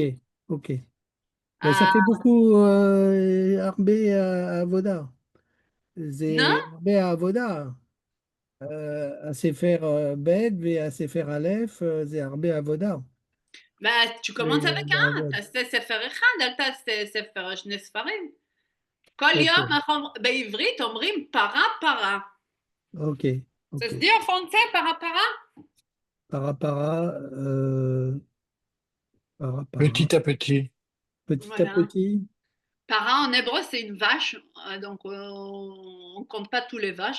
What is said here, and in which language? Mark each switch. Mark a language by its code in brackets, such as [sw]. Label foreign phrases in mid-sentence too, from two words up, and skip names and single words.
[fr] Ben, ça fait beaucoup [he] הרבה עבודה. [fr] C'est [he] הרבה עבודה. [fr] À [he] ספר ב [fr] et à [he] ספר א, [fr] c'est [he] הרבה עבודה. [fr] tu commences avec un, c'est [he] ספר אחד, אל תעשה ספר שני ספרים. כל יום בעברית אומרים פרה. [fr] Ok. Ça se dit en français, para? Para. Petit à petit. Petit à petit. Para en hébreu, c'est une vache, donc on ne compte pas tous les vaches.